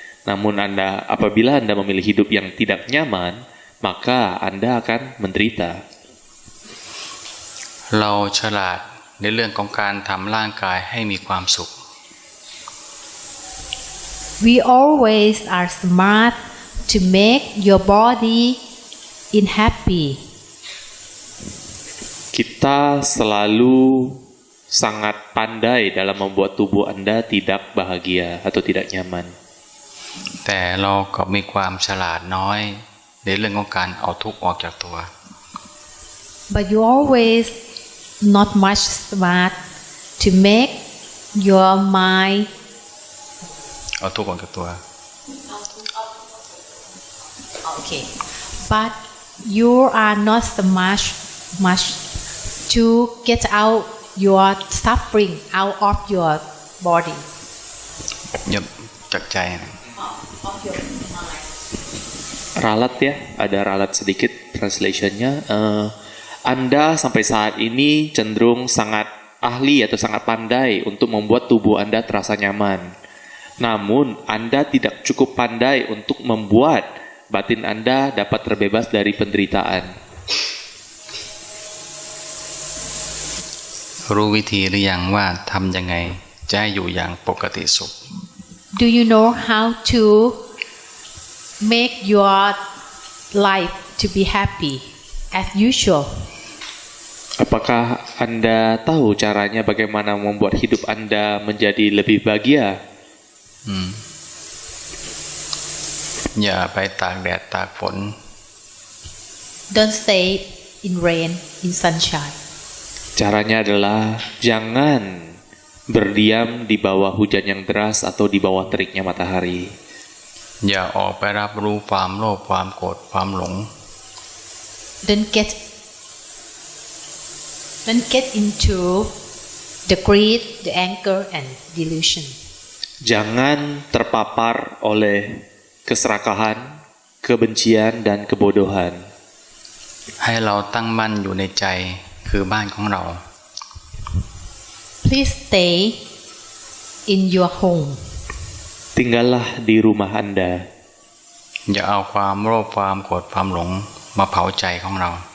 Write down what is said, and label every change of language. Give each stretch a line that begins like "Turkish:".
Indonesian: Namun apabila Anda memilih hidup yang tidak nyaman, maka Anda akan menderita.
Thai: เราฉลาดในเรื่องของการทำร่างกายให้มีความสุข
English: We always are smart to make your body in happy.
Indonesian: Kita selalu sangat pandai dalam membuat tubuh Anda tidak bahagia atau tidak nyaman.
Thai: แต่เราก็มีความฉลาดน้อยในเรื่องของการเอาทุกข์ออกจากตัว
English: But you always not much smart to make your mind
Thai: เอาทุกข์ออกจากตัว
English: okay. But you are not smart much to get out your suffering out of your body.
Thai: อย่าจากใจนะ
English: Of your mind.
Indonesian: Ralat ya, ada ralat sedikit translationnya. Anda sampai saat ini cenderung sangat ahli atau sangat pandai untuk membuat tubuh Anda terasa nyaman. Namun Anda tidak cukup pandai untuk membuat batin Anda dapat terbebas dari penderitaan.
Thai: รู้วิธีหรือยังว่าทำยังไงจะให้อยู่อย่างปกติสุข
English: Do you know how to make your life to be happy as usual?
Indonesian: Apakah Anda tahu caranya bagaimana membuat hidup Anda menjadi lebih bahagia?
Thai: อย่าไปตากแดดตากฝน
English: Don't stay in rain, in sunshine.
Indonesian: Caranya adalah jangan berdiam di bawah hujan yang deras atau di bawah teriknya matahari.
Thai: อย่าออกไปรับรู้ความโลภความโกรธความหลง
English: Don't get into the greed, the anger, and delusion.
Indonesian: Jangan terpapar oleh keserakahan, kebencian, dan kebodohan.
Thai: ให้เราตั้งมั่นอยู่ในใจคือบ้านของเรา
English: Please stay in your home.
Indonesian: Tinggallah di rumah Anda.
Thai: อย่าเอาความโลภความโกรธความหลงมาเผาใจของเรา